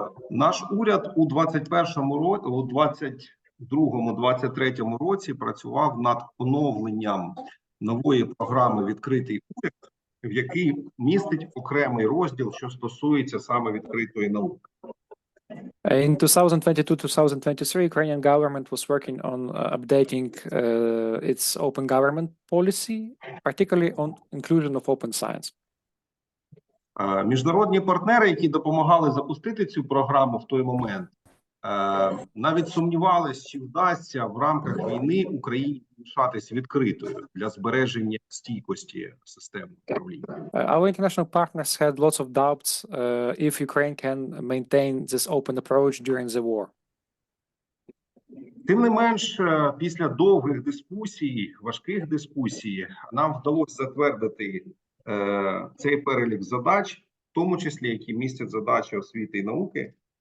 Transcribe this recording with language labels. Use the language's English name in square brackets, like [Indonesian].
[Ukrainian] Наш уряд у 21-му році, у 22-23 році працював над оновленням нової програми «Відкритий уряд», в якій містить окремий розділ, що стосується саме відкритої науки. [English] In 2022-2023, Ukrainian government was working on updating its open government policy, particularly on inclusion of open science. [Ukrainian] Міжнародні партнери, які допомагали запустити цю програму в той момент, навіть сумнівались, чи вдасться в рамках війни Україні залишатись відкритою для збереження стійкості системи управління. [English] Our international partners had lots of doubts if Ukraine can maintain this open approach during the war. [Ukrainian] Тим не менш, після довгих дискусій, важких дискусій, нам вдалося затвердити цей перелік задач, в тому числі, які містять задачі освіти і науки.